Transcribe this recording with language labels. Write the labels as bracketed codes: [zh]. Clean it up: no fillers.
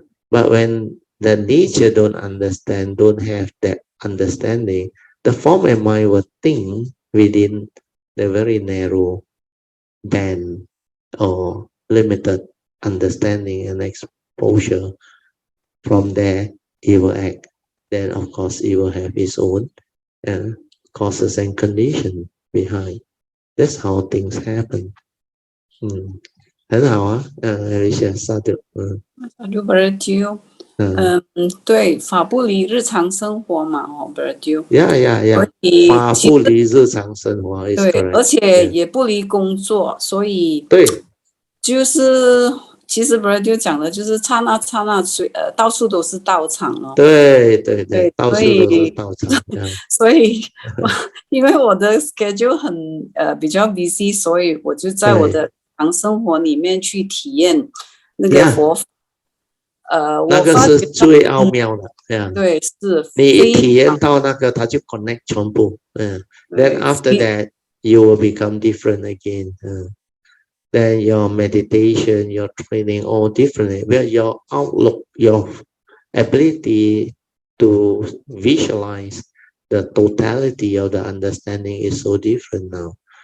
[en] But when the nature don't understand, don't have that understanding, the form and mind will think within the very narrow band or limited understanding and exposure. From there, it will act. Then, of course, it will have its own causes and conditions behind. That's how things happen. [zh] 很好啊，Alicia 萨德，就不是丢，对，法不离日常生活嘛，不是丢。法不离日常生活，对，而且也不离工作，所以对，就是其实本来就讲的，就是刹那刹那到处都是道场哦。对对对，到处都是道场。所以因为我的 schedule 很比较 busy， 所以我就在我的日常生活里面去体验那个佛法。那个是最奥妙的，对，是你一体验到那个，它就 connect 全部。 [en] Then after that, you will become different again. Then your meditation, your training, all different. Where your outlook, your ability to visualize the totality of the understanding is so different now.